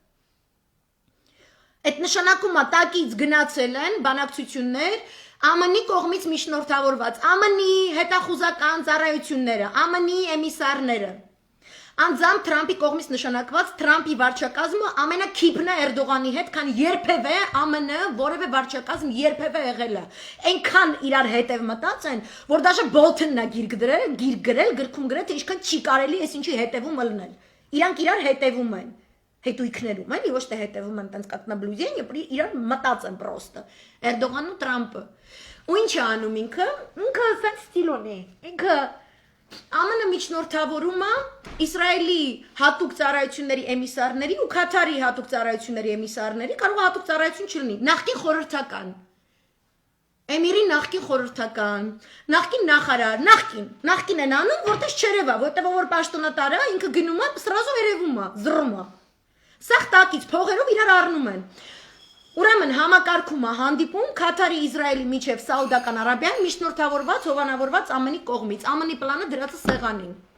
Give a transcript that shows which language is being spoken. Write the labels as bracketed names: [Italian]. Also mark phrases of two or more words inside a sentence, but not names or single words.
[Armenian] Այդ նշանակում է տակից գնացել են բանակցություններ ԱՄՆ-ի կողմից միջնորդավորված, ԱՄՆ-ի հետախուզական ծառայությունները, ԱՄՆ-ի էմիսարները, անձամբ Թրամփի կողմից նշանակված Թրամփի վարչակազմը ամենակիփն է Էրդողանի հետ, քան երբևէ ԱՄՆ որևէ վարչակազմ երբևէ եղել է։ Այնքան իրար հետև մտած են, որ դաժե Բոլթոնն է գիր գրել, գրքում գրել, թե ինչքան չի կարելի էս ինչի հետևում ելնել։ Իրանք իրար հետևում են, հետույքներում, էլի ոչ թե հետևում են տենց [Russian] как на блюдение, [Armenian] իրար մտած են պրոստը, Էրդողանն ու Թրամփը։ Ու ինչ է անում ինքը սենց ստիլ ունի, ինքը ԱՄՆ միջնորդավորում է Իսրայելի հատուկ ծառայությունների էմիսարների ու Քաթարի հատուկ ծառայությունների էմիսարների, կարող է հատուկ ծառայություն չլինի, նախկին խորհրդական, Էմիրի նախկին խորհրդական, նախկին նախարար, նախկին են անում, որտես չերևա, որտեղ որ պաշտոնատար է, ինքը գնում է, սրազով երևում է, զռում է։ Սաղ տակից փողերով իրար առնում են։ Ուրեմն համակարգում է հանդիպում Քաթարի Իսրայելի միջև Սաուդական Արաբիան միջնորդավորված, հովանավորված ԱՄՆ-ի կողմից, ԱՄՆ-ի պլանը դրած է սեղանին։